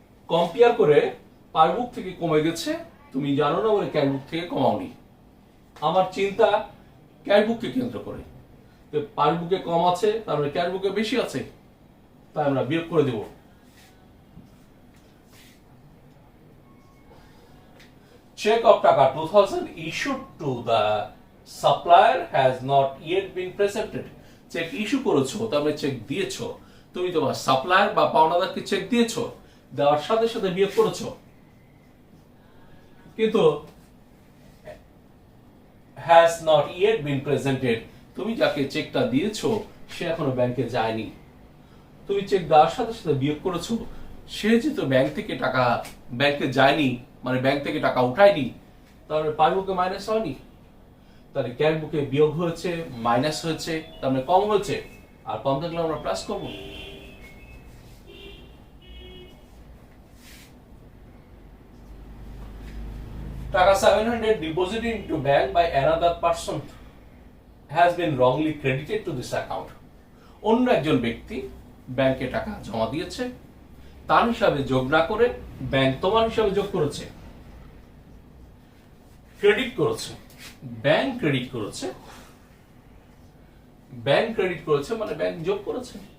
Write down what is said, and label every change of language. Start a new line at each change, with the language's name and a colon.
Bangla: Compare করে passbook থেকে কমে গেছে, তুমি জানো না বলে ক্যাশবুক থেকে কমাওনি। আমার চিন্তা ক্যাশবুককে কেন্দ্র করে, পাসবুকে কম আছে, তার মানে ক্যাশবুকে বেশি আছে, তাই আমরা বিয়োগ করে দেব।
English: Check of taka 2000 issued to the supplier has not yet been presented.
Bangla: Check issue করেছো, তার মানে চেক দিয়েছো, তুমি তোমার সাপ্লায়ার বা পাওনাদারকে চেক দিয়েছো, দেওয়ার সাথে সাথে বিয়োগ করেছো। কিন্তু
English: has not yet been presented,
Bangla: তুমি যাকে চেকটা দিয়েছো সে এখনো ব্যাংকে যায়নি, তুমি চেক দেওয়ার সাথে সাথে বিয়োগ করেছো, সে যেহেতু ব্যাংক থেকে টাকা ব্যাংকে যায়নি, মানে ব্যাংক থেকে টাকা উঠায়নি, তাহলে পাসবুকে মাইনাস হয়নি, তাহলে ক্যাশ বুকে বিয়োগ হয়েছে, মাইনাস হয়েছে, তার মানে কম হয়েছে, আর কম থাকলে আমরা প্লাস করব।
English: Taka 700 deposited into bank by another person has been wrongly credited to this account.
Bangla: অন্য একজন ব্যক্তি ব্যাংকে টাকা জমা দিয়েছে, তার হিসাবে যোগ না করে ব্যাংক তোমার হিসাবে যোগ করেছে, ক্রেডিট করেছে, ব্যাংক ক্রেডিট করেছে, ব্যাংক ক্রেডিট করেছে মানে ব্যাংক যোগ করেছে।